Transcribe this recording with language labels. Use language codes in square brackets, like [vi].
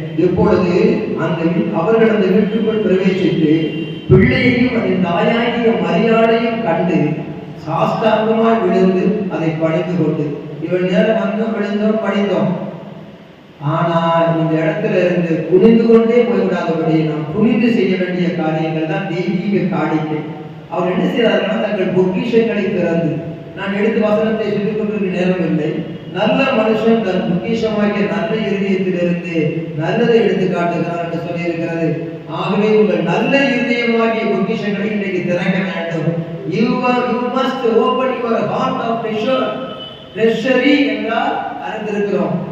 [ta] இப்பொழுது அவர்கள் அந்த வீட்டுக்குள் பிரவேசித்து பிள்ளையையும் அதன் தாயாகிய மரியாதையும் கண்டு சாஸ்தாங்கமாய் விழுந்து அதை பணிந்து கொண்டு, இவன் நேரம் வந்தோம் விழுந்தோம் படித்தோம், ஆனால் இந்த இடத்துல இருந்து குனிந்து கொண்டே போய்விடாதபடி நாம் துணிந்து செய்ய வேண்டிய காரியங்கள் தான் தெய்வீக காணிக்கை. அவர் என்ன செய்கிறார்கள்? தங்கள் பொக்கிஷங்களை திறந்து, நான் எடுத்து வசனத்தை சொல்லிக் கொண்டிருக்க நேரம் இல்லை, நல்ல மனுஷன் தன் பொக்கிஷமாகிய நல்ல இருதயத்திலிருந்து நல்லதை எடுத்து காட்டுகிறார் என்று சொல்லி இருக்கிறது. ஆகவே உங்கள் நல்ல இருதயமாகிய பொக்கிஷங்களை இன்றைக்கு திறக்க வேண்டும். [en] You must open your heart of treasure. [ta] Treasury என்றால் அறிந்திருக்கிறோம்.